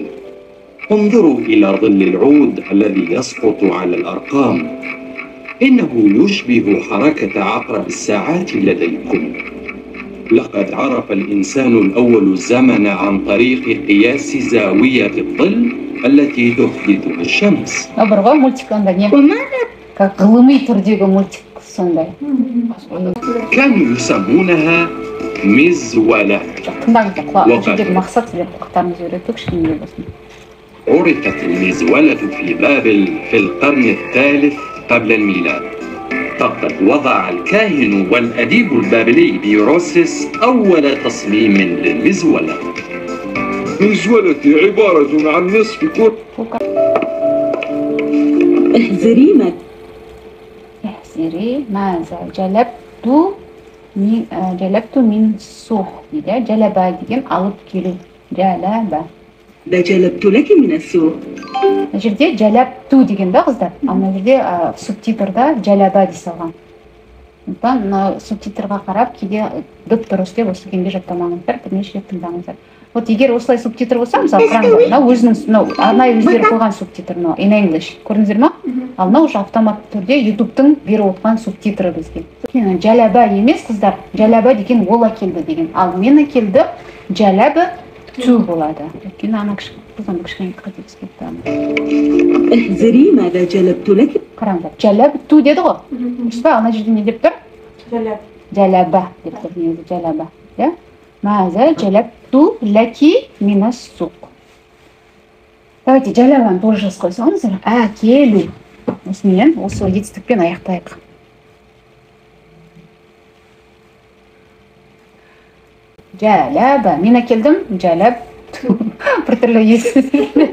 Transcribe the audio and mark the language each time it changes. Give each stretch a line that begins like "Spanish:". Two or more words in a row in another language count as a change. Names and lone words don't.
Arabic: انظروا إلى ظل العود الذي يسقط على الأرقام، إنه يشبه حركة عقرب الساعات لديكم. لقد عرف الإنسان الأول الزمن عن طريق قياس زاوية الظل التي تحدثها الشمس.
Kazakh: Бар ғой мультик анда не?
Arabic: وماذا؟
Kazakh: Как ғылыми түрдегі мультик сондай.
Arabic: كانوا يسمونها مزولة.
Kazakh: Тыңдаңыздар, бұл жердегі мақсат сіздер құлақтарыңызды үйрету кішкене болсын.
Arabic: عرفت المزولة في بابل في القرن الثالث قبل الميلاد. فقد وضع الكاهن والأديب البابلي بيروسس أول تصميم للمزولة. مزولتي عبارة عن نصف كرة. احذري ماذا جلبت من السوق дейді.
Kazakh: Жалаба деген алып келу. Жалаба.
Arabic: ده جلبت لك من السوق.
Kazakh: Мына жерде жалапту деген да қыздар. Ал мына жерде субтитрда жалаба дей салған. Сондықтан мына субтитрға қарап кейде дұрыс деп осы күйінде жаттамаңыздар, бірнеше рет тыңдаңыздар. Вот егер осылай субтитр болса, мысалы қараңыздар, мынау өзінің арнайы өздері қойған субтитр, мынау
English: in English.
Kazakh: Көрдіңіздер ма? Ал мынау уже автоматты түрде YouTube-тың беріп отқан субтитрі бізге. Жалаба емес қыздар, жалаба деген ол әкелді деген. Ал мен әкелді жалабы ту болады. Өйткені ана қызым кішкене қателеспеп тұрамын.
Arabic: احذري ماذا جلبت لك.
Kazakh: Қараңыздар, жалабы ту деді ғой. Дұрыс па? Ана жерде не деп тұр? Жалаба деп тұр, негізі жалаба.
Arabic: ماذا جلبت لك من السوق.
Kazakh: Давайте жалабаны тоже жазып қойсаңыздар. Әкелу. Осымен, осы жетістікпен аяқтайық. Жалаба. Мен әкелдім, жалаб. Біртүрлі естілді.